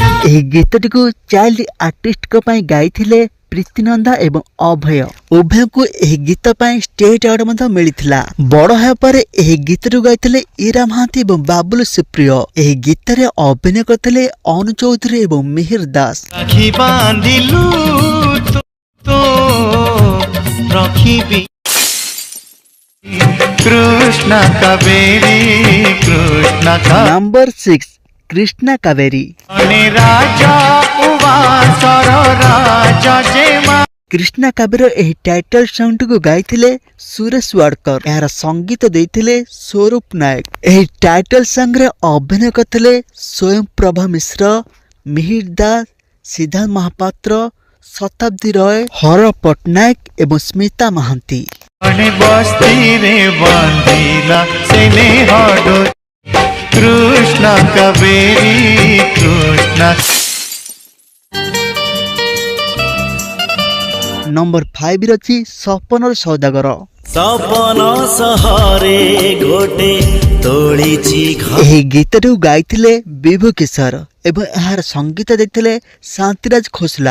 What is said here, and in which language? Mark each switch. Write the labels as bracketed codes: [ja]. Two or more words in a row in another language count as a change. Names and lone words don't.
[or] ଏହି ଗୀତଟିକୁ [en] child artist [or] କୁ ପାଇଁ ଗାଇଥିଲେ ପ୍ରୀତିନନ୍ଦା ଏବଂ ଅଭୟ। ଉଭୟ କୁ ଏହି ଗୀତ ପାଇଁ [en] state award [or] ମଧ୍ୟେ ମିଳିଥିଲା। ବଡ଼ ହେ ପରେ ଏହି ଗୀତଟୁ ଗାଇଥିଲେ ଈରା ମହାନ୍ତି ଏବଂ ବାବୁଲ ସୁପ୍ରିୟ। ଏହି ଗୀତ ରେ ଅଭିନୟ କରିଥିଲେ ଅନୁ ଚୌଧୁରୀ ଏବଂ ମିହିର ଦାସ। ରାଖି ବାନ୍ଧିଲୁ ତ ରଖିବି କୃଷ୍ଣ କାବେରୀ କୃଷ୍ଣ କା ନମ୍ବର 6 କୃଷ୍ଣା କାବେରୀ। ରାଜା ଉଆସର ରାଜା ଜେମା କୃଷ୍ଣା କାବେରୀ ଏହି [en] title song [or] କୁ ଗାଇଥିଲେ ସୁରେଶ ୱାଡକର। ଯାର ସଙ୍ଗୀତ ଦେଇଥିଲେ ସ୍ୱରୂପ ନାୟକ। ଏହି [en] title song [or] ରେ ଅଭିନୟ କରିଥିଲେ ସ୍ୱୟଂ ପ୍ରଭା ମିଶ୍ର, ମିହିର ଦାସ, ସିଦ୍ଧାର୍ଥ ମହାପାତ୍ର, ଶତାବ୍ଦୀ ରାୟ, ହର ପଟ୍ଟନାୟକ ଏବଂ ସ୍ମିତା ମହାନ୍ତି। ବସ୍ତି ରେ ବାନ୍ଧିଲା ସେନେ ହଡ଼ କୃଷ୍ଣ କାବେରୀ କୃଷ୍ଣ। ନମ୍ବର 5 ରଚି ସପନର ସଉଦାଗର। ସପନ ସହରେ ଗୋଟେ ତୋଳିଛି ଘର। ଏହି ଗୀତଟୁ ଗାଇଥିଲେ ବିଭୁ କିଶୋର ଏବଂ ଏହାର ସଙ୍ଗୀତ ଦେଇଥିଲେ ଶାନ୍ତିରାଜ ଖୋସଲା।